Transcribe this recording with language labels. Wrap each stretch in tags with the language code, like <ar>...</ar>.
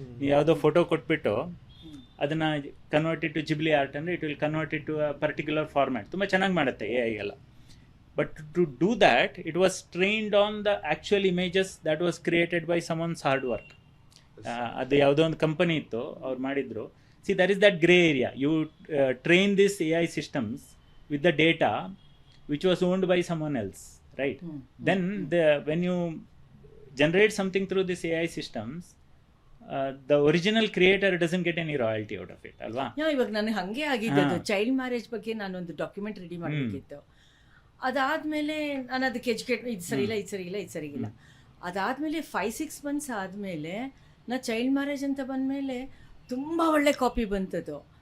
<kn>ನೀವು ಯಾವುದೋ ಫೋಟೋ ಕೊಟ್ಬಿಟ್ಟು ಅದನ್ನು ಕನ್ವರ್ಟ್ ಟು ಜಿಬ್ಲಿ ಆರ್ಟ್ ಅಂದರೆ</kn> <en>It will convert to a particular format.</en> <kn>ತುಂಬ ಚೆನ್ನಾಗಿ ಮಾಡುತ್ತೆ AI ಎಲ್ಲ.</kn> <en>But to do that it was trained on the actual images that was created by someone's hard work.</en> <kn>ಅದು ಯಾವುದೋ ಒಂದು ಕಂಪನಿ ಇತ್ತು, ಅವ್ರು ಮಾಡಿದ್ರು.</kn> <en>See that is that grey area. You train this AI systems with the data which was owned by someone else, right? Then when you generate something through this AI systems, the original creator doesn't get any royalty out of it,</en> <kn>alva. ಇವಾಗ ನನಗೆ ಹಾಗೆ ಆಗಿದ್ದು child marriage ಬಗ್ಗೆ ನಾನೊಂದು document ready ಮಾಡಬೇಕಿತ್ತು. ಅದಾದಮೇಲೆ ನಾನು ಅದಕ್ಕೆ ಎಜುಕೇಟ್, ಇದು ಸರಿ ಇಲ್ಲ, ಇದು ಸರಿ ಇಲ್ಲ, ಇದು ಸರಿ ಇಲ್ಲ. ಅದಾದಮೇಲೆ 5-6 months ಆದಮೇಲೆ ನಾ ಚೈಲ್ಡ್ ಮ್ಯಾರೇಜ್ ಅಂತ ಬಂದಮೇಲೆ ತುಂಬ ಒಳ್ಳೆ ಕಾಪಿ ಬಂತದ್ದು.</kn>